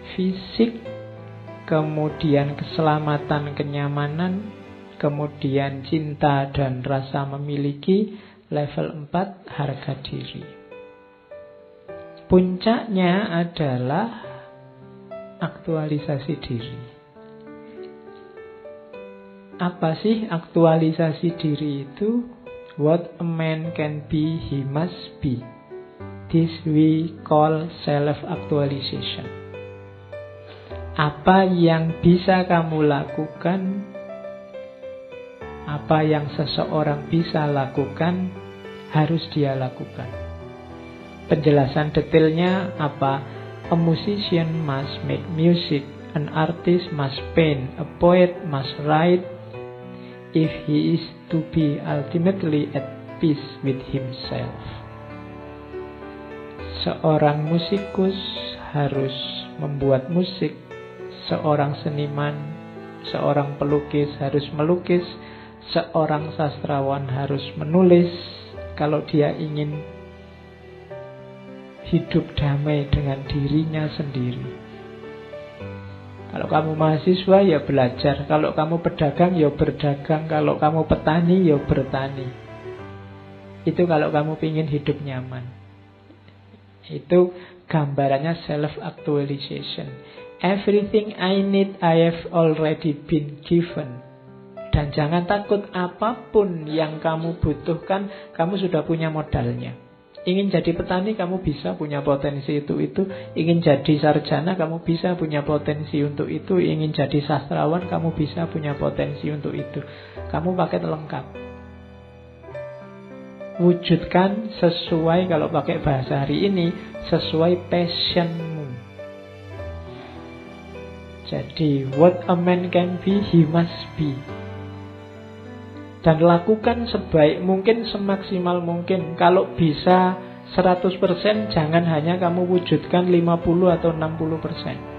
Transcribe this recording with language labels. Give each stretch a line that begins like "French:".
Indonesian: Fisik, kemudian keselamatan, kenyamanan, kemudian cinta dan rasa memiliki. Level 4, harga diri. Puncaknya adalah aktualisasi diri. Apa sih aktualisasi diri itu?
English: What a man can be, he must be. This we call self-actualization.
Indonesian: Apa yang bisa kamu lakukan, apa yang seseorang bisa lakukan, harus dia lakukan. Penjelasan detailnya apa?
English: A musician must make music, an artist must paint, a poet must write, if he is to be ultimately at peace with himself.
Indonesian: Seorang musikus harus membuat musik, seorang seniman, seorang pelukis harus melukis, seorang sastrawan harus menulis kalau dia ingin hidup damai dengan dirinya sendiri. Kalau kamu mahasiswa ya belajar, kalau kamu pedagang ya berdagang, kalau kamu petani ya bertani. Itu kalau kamu ingin hidup nyaman. Itu gambarannya self-actualization.
English: Everything I need I have already been given.
Indonesian: Dan jangan takut, apapun yang kamu butuhkan, kamu sudah punya modalnya. Ingin jadi petani, kamu bisa punya potensi itu. Ingin jadi sarjana, kamu bisa punya potensi untuk itu. Ingin jadi sastrawan, kamu bisa punya potensi untuk itu. Kamu paket lengkap. Wujudkan sesuai, kalau pakai bahasa hari ini, sesuai passionmu.
English: Jadi, what a man can be, he must be.
Indonesian: Dan lakukan sebaik mungkin, semaksimal mungkin. Kalau bisa 100%, jangan hanya kamu wujudkan 50 atau 60%.